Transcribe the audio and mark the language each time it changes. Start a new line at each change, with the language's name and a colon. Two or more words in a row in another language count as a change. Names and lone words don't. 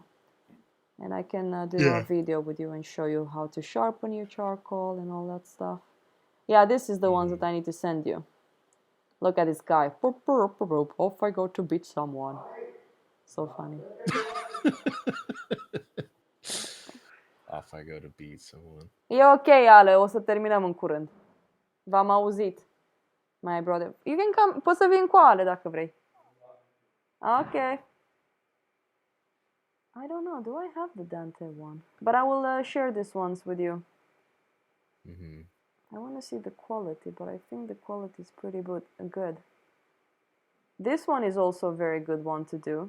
English: And I can do a video with you and show you how to sharpen your charcoal and all that stuff. Yeah, this is the ones that I need to send you. Look at this guy. Off I go to beat someone. So funny. Off I go to beat someone.
Romanian: E ok, Ale, o să terminăm în curând. V-am auzit.
English: My brother. You can come.
Romanian: Poți să vin cu Ale dacă vrei.
English: Ok. I don't know. Do I have the Dante one? But I will share these ones with you. I want to see the quality, but I think the quality is pretty good. This one is also a very good one to do.